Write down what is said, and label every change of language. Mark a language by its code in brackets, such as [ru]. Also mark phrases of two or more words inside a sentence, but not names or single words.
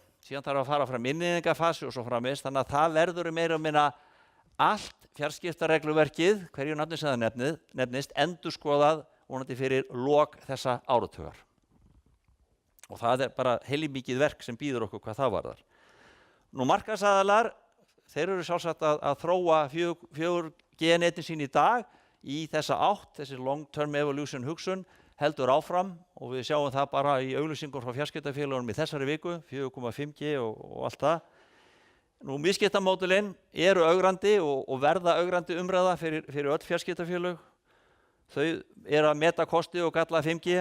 [is] Síðan þarf að fara fram innleiðingarfasi og svo framvegis, þannig að það verður meira og minna allt fjarskiptaregluverkið, hverju nafni sem það nefnist, endurskoðað vonandi fyrir lok þessa áratugar. Og það bara heilmikið verk sem býður okkur hvað það varðar. Nú markaðsaðilar, þeir eru sjálfsagt að þróa 4G-netin sín í dag í þessa átt, þessi [en] long-term evolution [is] hugsun heldur áfram og við sjáum það bara í auglýsingum frá fjarskiptafélögunum í þessari viku, 4,5G og allt það. Nú misskiptamódelin eru augrandi og verða augrandi umræða fyrir öll fjarskiptafélög. Þau eru að meta kosti og galla 5G.